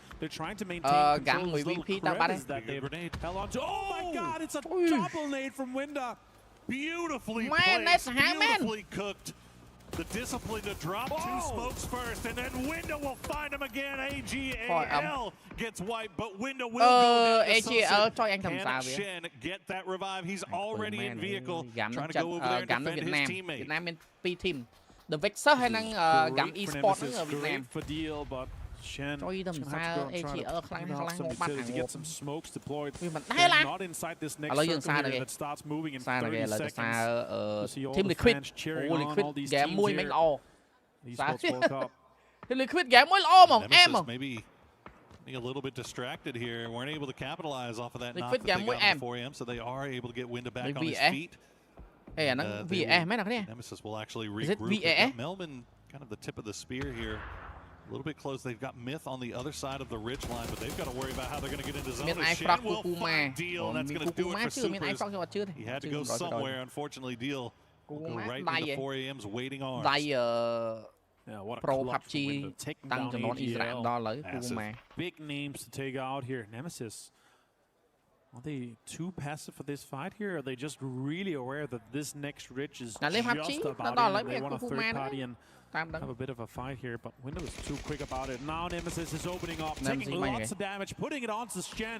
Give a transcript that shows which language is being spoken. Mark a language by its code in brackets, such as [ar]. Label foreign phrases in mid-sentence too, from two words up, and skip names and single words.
[en] They're trying to maintain control of those little credits that they've held on to. Oh my god, it's a double nade from Winda. Beautifully placed, beautifully cooked. The discipline to drop 2 smokes first, and then Winda will find him again. AGL gets wiped, but Winda will go down. [km] AGL ចុយអញកំសាវា [en] Shen get that revive. He's already in vehicle, trying to go over there and defend his teammate. [km] វៀតណាមមាន2 team The Vexer ហើយនឹង Gam Esports ហ្នឹងវៀតណាម [en] for deal, but Shen [km] ចុយទៅមិនសា AGL ខ្លាំងណាស់ខ្លាំងមកបាត់ [en] to get some smokes deployed. [km] វាមិនដែរឡា [en] Not inside this next [km] ឥឡូវយើង [en] circle here that starts moving in 30 seconds. [km] Team Liquid Liquid ហ្គេមមួយមិនល្អ [en] Esports World Cup. [km] Liquid ហ្គេមមួយល្អហ្មងអែម [en] maybe a little bit distracted here. Weren't able to capitalize off of that knock Liquid that they got game on 4AM, so they are able to get Winda back on his feet. [km] អាហ្នឹង VS មែនអត់គ្នា [en] Nemesis will actually regroup. Melman kind of the tip of the spear here. A little bit close. They've got Myth on the other side of the ridge line, but they've got to worry about how they're going to get into zone. Shen will find Deal, and that's going to do it for Supers. He had to go somewhere. Unfortunately, Deal will go right into 4AM's waiting arms. [km] ដៃ [en] Yeah, what a Pro clutch PUBG Winda taking [km] តាំង [en] down [km] ចំនួន Israel [en] AGL. [km] ដល់ឥឡូវគូម៉ែ [en] Big names to take out here. Nemesis. Are they too passive for this fight here? Or are they just really aware that this next ridge is just about it? They want a third party and have a bit of a fight here, but Winda was too quick about it. Now Nemesis is opening up, taking lots of damage, putting it onto Shen.